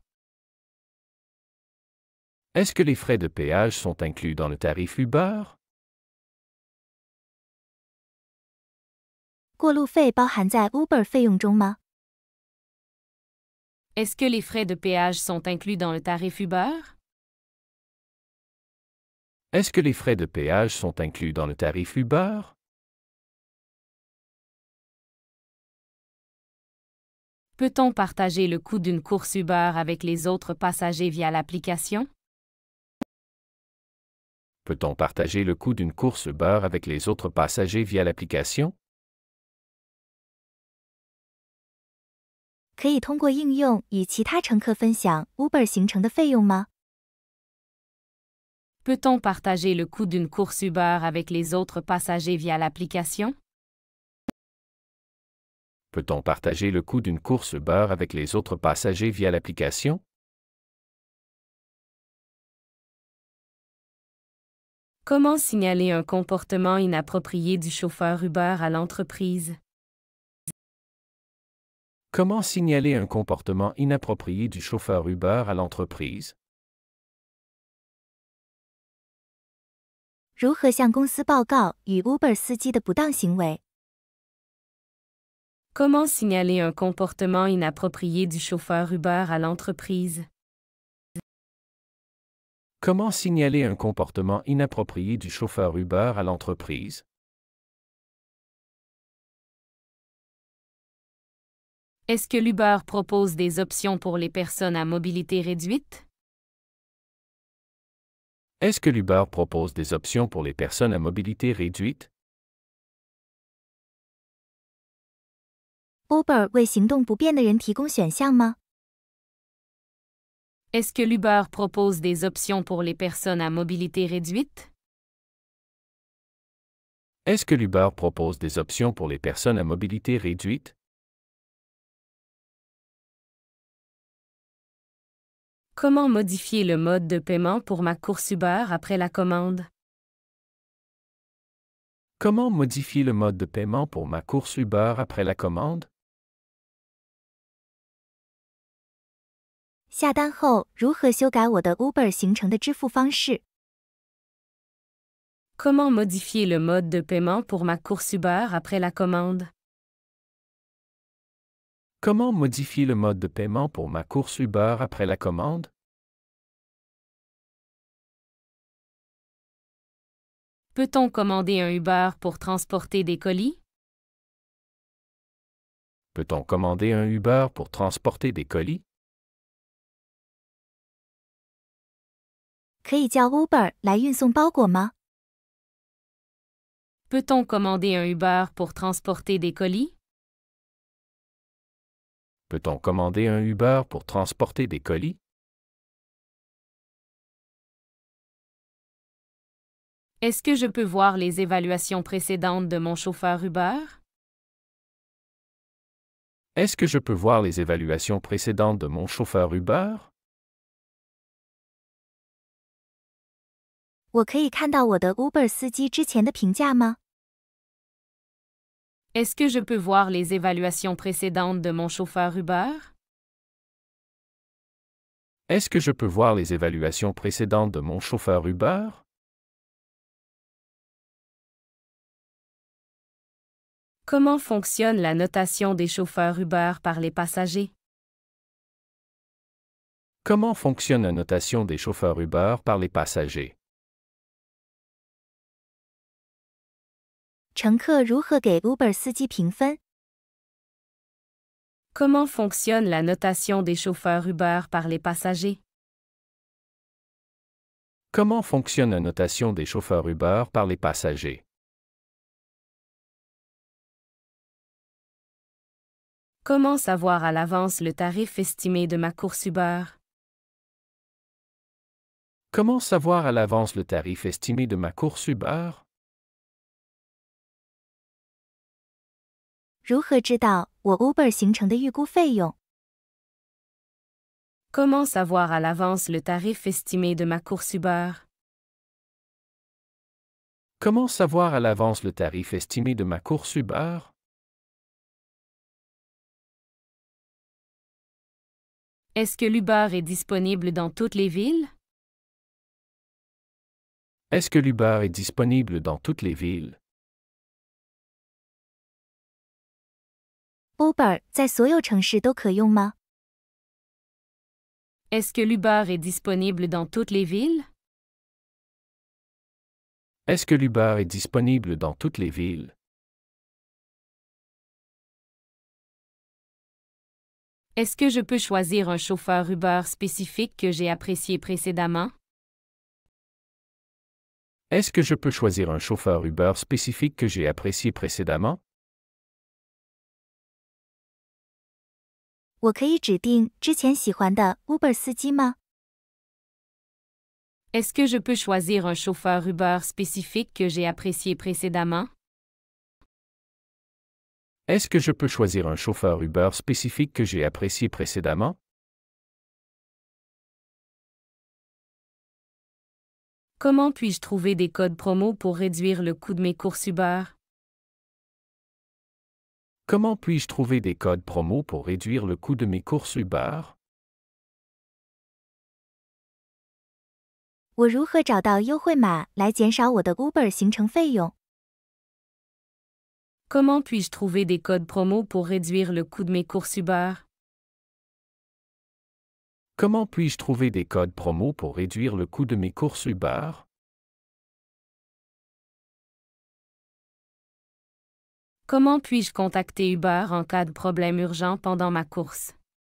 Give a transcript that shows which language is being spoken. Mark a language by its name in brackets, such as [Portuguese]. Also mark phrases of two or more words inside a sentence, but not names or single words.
[French] Est-ce que les frais de péage sont inclus dans le tarif Uber? [Chinese] 过路费包含在 Uber 费用中吗？ [French] Est-ce que les frais de péage sont inclus dans le tarif Uber? Est-ce que les frais de péage sont inclus dans le tarif Uber? Peut-on partager le coût d'une course Uber avec les autres passagers via l'application? Peut-on partager le coût d'une course Uber avec les autres passagers via l'application? [Chinese] 可以通过应用与其他乘客分享 Uber 行程的费用吗？ [French] Peut-on partager le coût d'une course Uber avec les autres passagers via l'application? Peut-on partager le coût d'une course Uber avec les autres passagers via l'application? ？Comment signaler un comportement inapproprié du chauffeur Uber à l'entreprise? Comment signaler un comportement inapproprié du chauffeur Uber à l'entreprise? [Chinese] 如何向公司报告与 Uber 司机的不当行为？ [French] Comment signaler un comportement inapproprié du chauffeur Uber à l'entreprise? Comment signaler un comportement inapproprié du chauffeur Uber à l'entreprise? Est-ce que l'Uber propose des options pour les personnes à mobilité réduite? Est-ce que l'Uber propose des options pour les personnes à mobilité réduite? [Chinese] Uber 为行动不便的人提供选项吗？ [French] Est-ce que l'Uber propose des options pour les personnes à mobilité réduite? Est-ce que l'Uber propose des options pour les personnes à mobilité réduite? Comment modifier le mode de paiement pour ma course Uber après la commande? Comment modifier le mode de paiement pour ma course Uber après la commande? [Chinese] 下单后如何修改我的 Uber 行程的支付方式？ [French] Comment modifier le mode de paiement pour ma course Uber après la commande? Comment modifier le mode de paiement pour ma course Uber après la commande? Peut-on commander un Uber pour transporter des colis? Peut-on commander un Uber pour transporter des colis? [Chinese] 可以叫 Uber 来运送包裹吗？ [French] Peut-on commander un Uber pour transporter des colis? Peut-on commander un Uber pour transporter des colis? Est-ce que je peux voir les évaluations précédentes de mon chauffeur Uber? Est-ce que je peux voir les évaluations précédentes de mon chauffeur Uber? [Chinese] 我可以看到我的 Uber 司机之前的评价吗？ [French] Est-ce que je peux voir les évaluations précédentes de mon chauffeur Uber? Est-ce que je peux voir les évaluations précédentes de mon chauffeur Uber? Comment fonctionne la notation des chauffeurs Uber par les passagers? Comment fonctionne la notation des chauffeurs Uber par les passagers? [Chinese] 乘客如何给 Uber 司机评分？ [French] Comment fonctionne la notation des chauffeurs Uber par les passagers? Comment fonctionne la notation des chauffeurs Uber par les passagers? Comment savoir à l'avance le tarif estimé de ma course Uber? Comment savoir à l'avance le tarif estimé de ma course Uber? [Chinese] 如何知道我 Uber 行程的预估费用？ [French] Comment savoir à l'avance le tarif estimé de ma course Uber? Comment savoir à l'avance le tarif estimé de ma course Uber? Est-ce que l'Uber est disponible dans toutes les villes? Est-ce que l'Uber est disponible dans toutes les villes? [Chinese] Uber 在所有城市都可用吗？ [French] Est-ce que l'Uber est disponible dans toutes les villes? Est-ce que l'Uber est disponible dans toutes les villes? Est-ce que je peux choisir un chauffeur Uber spécifique que j'ai apprécié précédemment? Est-ce que je peux choisir un chauffeur Uber spécifique que j'ai apprécié précédemment? [Chinese] 我可以指定之前喜欢的 Uber 司机吗？ [French] Est-ce que je peux choisir un chauffeur Uber spécifique que j'ai apprécié précédemment? Est-ce que je peux choisir un chauffeur Uber spécifique que j'ai apprécié précédemment? Comment puis-je trouver des codes promo pour réduire le coût de mes courses Uber? Comment puis-je trouver des codes promo pour réduire le coût de mes courses Uber? [Chinese] 我如何找到优惠码来减少我的 Uber 行程费用？ [French] Comment puis-je trouver des codes promo pour réduire le coût de mes courses Uber? Comment puis-je trouver des codes promo pour réduire le coût de mes courses Uber? Comment puis-je contacter Uber en cas de problème urgent pendant ma course?